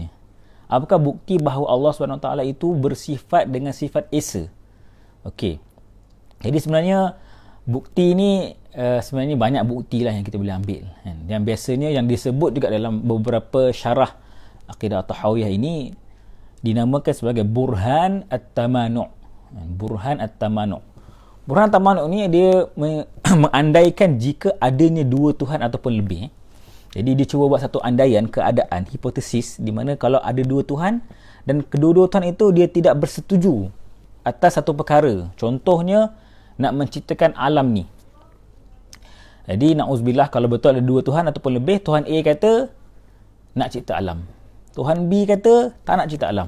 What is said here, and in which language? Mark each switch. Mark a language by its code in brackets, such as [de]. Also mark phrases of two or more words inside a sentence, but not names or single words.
[ms] Apakah bukti bahawa Allah SWT itu bersifat dengan sifat esa? Okey, jadi sebenarnya bukti ni sebenarnya banyak bukti lah yang kita boleh ambil, kan? Yang biasanya yang disebut juga dalam beberapa syarah [ar] العقيدة الطحاوية [ms] ini dinamakan sebagai [ar] برهان التمانع'. برهان التمانع'. برهان التمانع' [ms] ni dia mengandaikan jika adanya dua Tuhan ataupun lebih. Jadi dia cuba buat satu andaian, keadaan, hipotesis, di mana kalau ada dua Tuhan dan kedua-dua Tuhan itu dia tidak bersetuju atas satu perkara. Contohnya nak menciptakan alam ni. Jadi na'udzubillah, kalau betul ada dua Tuhan ataupun lebih, Tuhan A kata nak cipta alam, Tuhan B kata tak nak cipta alam.